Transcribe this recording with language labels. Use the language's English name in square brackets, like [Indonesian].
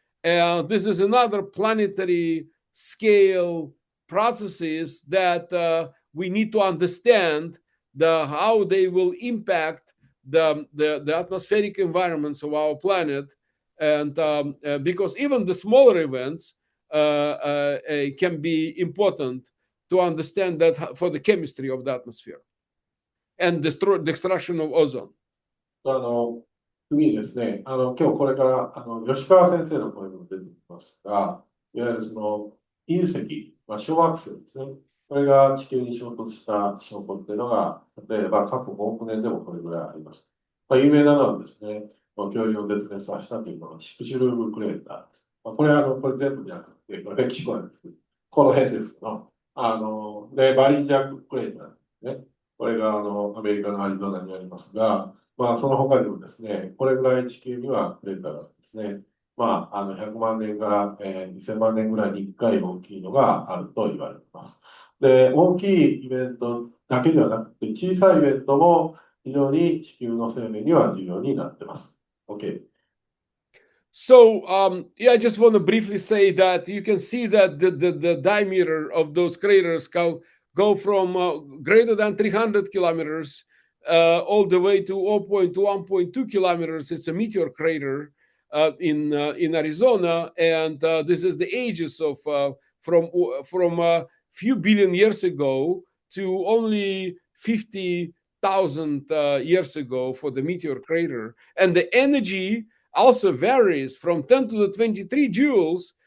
[English] And this is another planetary scale processes that we need to understand how they will impact the atmospheric environments of our planet, and because even the smaller events can be important to understand that for the chemistry of the atmosphere and the destruction of ozone. [Japanese] 次にですね、今日これから吉川先生の声も出てきますが、いわゆる隕石、小惑星ですね。これが地球に衝突した証拠っていうのが、例えば過去5億年でもこれぐらいあります。有名なのはですね、恐竜を絶滅させたというのがシクシュルームクレーターです。これ全部じゃなくて、これ歴史なんですけど、この辺ですけど、で、バリンジャークレーターですね。これがアメリカのアリゾナにありますが、その他にもですね、これぐらい地球にはクレーターがですね、100万年から、2000万年ぐらいに1回大きいのがあると言われています。で、大きいイベントだけではなくて、小さいイベントも非常に地球の生命には重要になっています。 [English] OK。 So, yeah, I just want to briefly say that you can see that the diameter of those craters go from greater than 300 kilometers all the way to 0.1, 1.2 kilometers. It's a meteor crater in Arizona, and this is the ages of from a few billion years ago to only 50,000 years ago for the meteor crater, and the energy also varies from 10 to the 23 joules.